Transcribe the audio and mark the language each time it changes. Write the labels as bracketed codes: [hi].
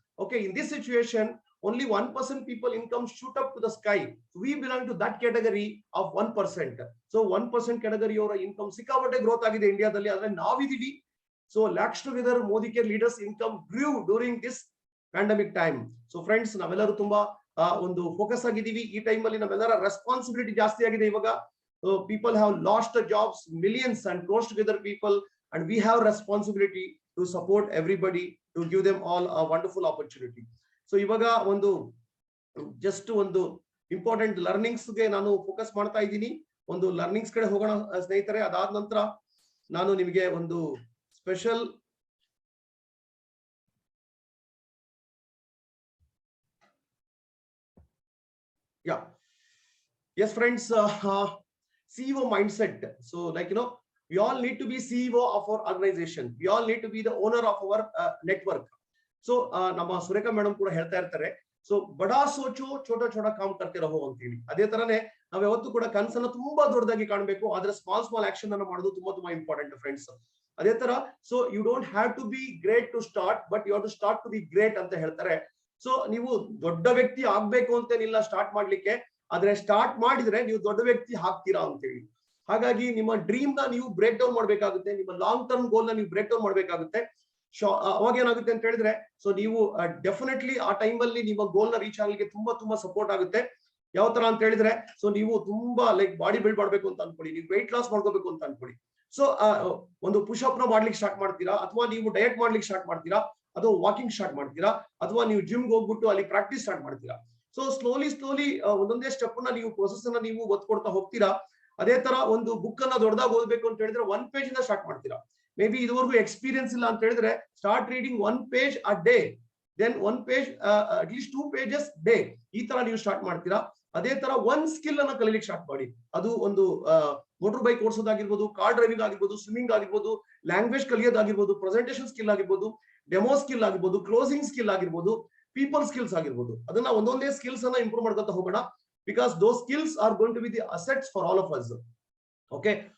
[en] Okay, in this situation, only 1% people income shoot up to the sky. We belong to that category of 1%. [kn] So 1% category ಅವರ income ಸಿಕ್ಕಾಪಟ್ಟೆ growth ಆಗಿದೆ ಇಂಡಿಯಾದಲ್ಲಿ, ಆದ್ರೆ ನಾವಿದೀವಿ. [en] So lakhs together Modicare leaders income grew during this pandemic time. [kn] So friends, ನಾವೆಲ್ಲರೂ ತುಂಬಾ ಒಂದು focus ಆಗಿದೀವಿ. ಈ time ಅಲ್ಲಿ ನಮ್ಮೆಲ್ಲರ ರೆಸ್ಪಾನ್ಸಿಬಿಲಿಟಿ ಜಾಸ್ತಿ ಆಗಿದೆ ಇವಾಗ. [en] People have lost the jobs, millions and close together people, and we have responsibility to support everybody, to give them all a wonderful opportunity. [kn] So ಇವಾಗ ಒಂದು ಜಸ್ಟ್ ಒಂದು ಇಂಪಾರ್ಟೆಂಟ್ ಲರ್ನಿಂಗ್ಸ್ ಗೆ ನಾನು ಫೋಕಸ್ ಮಾಡ್ತಾ ಇದ್ದೀನಿ. ಒಂದು ಲರ್ನಿಂಗ್ಸ್ ಕಡೆ ಹೋಗೋಣ ಸ್ನೇಹಿತರೆ. ಅದಾದ ನಂತರ ನಾನು ನಿಮಗೆ ಒಂದು special [en] yes friends, CEO mindset. So we all need to be CEO of our organization. We all need to be the owner of our network. [kn] So ನಮ್ಮ ಸುರೇಖಾ ಮೇಡಮ್ ಕೂಡ ಹೇಳ್ತಾ ಇರ್ತಾರೆ, ಸೊ [hi] ಬಡಾ ಸೋಚೋ ಛೋಟಾ ಛೋಟಾ ಕಾಮ್ ಕರ್ತೆ ರಹೋ [kn] ಅಂತ ಹೇಳಿ. ಅದೇ ತರನೇ ನಾವ್ ಯಾವತ್ತೂ ಕೂಡ ಕನಸನ್ನ ತುಂಬಾ ದೊಡ್ಡದಾಗಿ ಕಾಣಬೇಕು, ಆದ್ರೆ ಸ್ಮಾಲ್ ಆಕ್ಷನ್ ಅನ್ನ ಮಾಡೋದು ತುಂಬಾ ಇಂಪಾರ್ಟೆಂಟ್ ಫ್ರೆಂಡ್ಸ್. ಅದೇ ತರ [en] so you don't have to be great to start, but you have to start to be great [kn] ಅಂತ ಹೇಳ್ತಾರೆ. ಸೊ ನೀವು ದೊಡ್ಡ ವ್ಯಕ್ತಿ ಆಗ್ಬೇಕು ಅಂತೇನಿಲ್ಲ ಸ್ಟಾರ್ಟ್ ಮಾಡ್ಲಿಕ್ಕೆ, ಆದ್ರೆ ಸ್ಟಾರ್ಟ್ ಮಾಡಿದ್ರೆ ನೀವು ದೊಡ್ಡ ವ್ಯಕ್ತಿ ಆಗ್ತೀರಾ ಅಂತ ಹೇಳಿ. ಹಾಗಾಗಿ ನಿಮ್ಮ ಡ್ರೀಮ್ ನ ನೀವು ಬ್ರೇಕ್ ಡೌನ್ ಮಾಡ್ಬೇಕಾಗುತ್ತೆ, ನಿಮ್ಮ ಲಾಂಗ್ ಟರ್ಮ್ ಗೋಲ್ ನ ನೀವು ಬ್ರೇಕ್ ಡೌನ್ ಮಾಡ್ಬೇಕಾಗುತ್ತೆ. ಅವಾಗ ಏನಾಗುತ್ತೆ ಅಂತ ಹೇಳಿದ್ರೆ, ಸೊ ನೀವು ಡೆಫಿನೆಟ್ಲಿ ಆ ಟೈಮ್ ಅಲ್ಲಿ ನಿಮ್ಮ ಗೋಲ್ ನ ರೀಚ್ ಆಗ್ಲಿಕ್ಕೆ ತುಂಬಾ ಸಪೋರ್ಟ್ ಆಗುತ್ತೆ. ಯಾವ ತರ ಅಂತ ಹೇಳಿದ್ರೆ, ಸೊ ನೀವು ತುಂಬಾ ಬಾಡಿ ಬಿಲ್ಡ್ ಮಾಡ್ಬೇಕು ಅಂತ ಅನ್ಕೊಳ್ಳಿ, ನೀವು ವೆಯ್ಟ್ ಲಾಸ್ ಮಾಡ್ಕೋಬೇಕು ಅಂತ ಅನ್ಕೊಳ್ಳಿ. ಸೊ ಒಂದು ಪುಷ್ ಅಪ್ ನ ಮಾಡ್ಲಿಕ್ಕೆ ಸ್ಟಾರ್ಟ್ ಮಾಡ್ತೀರಾ, ಅಥವಾ ನೀವು ಡಯಟ್ ಮಾಡ್ಲಿಕ್ಕೆ ಸ್ಟಾರ್ಟ್ ಮಾಡ್ತೀರಾ, ಅಥವಾ ವಾಕಿಂಗ್ ಸ್ಟಾರ್ಟ್ ಮಾಡ್ತೀರಾ, ಅಥವಾ ನೀವು ಜಿಮ್ಗೆ ಹೋಗ್ಬಿಟ್ಟು ಅಲ್ಲಿ ಪ್ರಾಕ್ಟೀಸ್ ಸ್ಟಾರ್ಟ್ ಮಾಡ್ತೀರಾ. ಸೊ ಸ್ಲೋಲಿ ಒಂದೊಂದೇ ಸ್ಟೆಪ್ ನ ನೀವು ಪ್ರೊಸೆಸ್ ಅನ್ನ ನೀವು ಒತ್ಕೊಡ್ತಾ ಹೋಗ್ತೀರಾ. ಅದೇ ತರ ಒಂದು ಬುಕ್ ಅನ್ನ ದೊಡ್ಡದಾಗಿ ಓದ್ಬೇಕು ಅಂತ ಹೇಳಿದ್ರೆ 1 page ಇಂದ ಸ್ಟಾರ್ಟ್ ಮಾಡ್ತೀರಾ. ಮೇ ಬಿ ಇದುವರೆಗೂ ಎಕ್ಸ್ಪೀರಿಯನ್ಸ್ ಇಲ್ಲ ಅಂತ ಹೇಳಿದ್ರೆ, [en] Start reading 1 page a day, then 1 page at least 2 pages day. [kn] ಈ ತರ ನೀವು ಸ್ಟಾರ್ಟ್ ಮಾಡ್ತೀರಾ. ಅದೇ ತರ ಒಂದ್ ಸ್ಕಿಲ್ ಅನ್ನ ಕಲಿಲಿಕ್ಕೆ ಸ್ಟಾರ್ಟ್ ಮಾಡಿ. ಅದು ಒಂದು ಮೋಟರ್ ಬೈಕ್ ಓಡಿಸೋದಾಗಿರ್ಬೋದು, ಕಾರ್ ಡ್ರೈವಿಂಗ್ ಆಗಿರ್ಬೋದು, ಸ್ವಿಮ್ಮಿಂಗ್ ಆಗಿರ್ಬೋದು, ಲ್ಯಾಂಗ್ವೇಜ್ ಕಲಿಯೋದಾಗಿರ್ಬೋದು, ಪ್ರೆಸೆಂಟೇಷನ್ ಸ್ಕಿಲ್ ಆಗಿರ್ಬೋದು, ಡೆಮೋ ಸ್ಕಿಲ್ ಆಗಿರ್ಬೋದು, ಕ್ಲೋಸಿಂಗ್ ಸ್ಕಿಲ್ ಆಗಿರ್ಬೋದು, ಪೀಪಲ್ ಸ್ಕಿಲ್ಸ್ ಆಗಿರ್ಬೋದು. ಅದನ್ನ ಒಂದೊಂದೇ ಸ್ಕಿಲ್ಸ್ ಅನ್ನ ಇಂಪ್ರೂವ್ ಮಾಡ್ಕೊತಾ ಹೋಗೋಣ, [en] Because those skills are going to be the assets for all of us. Okay,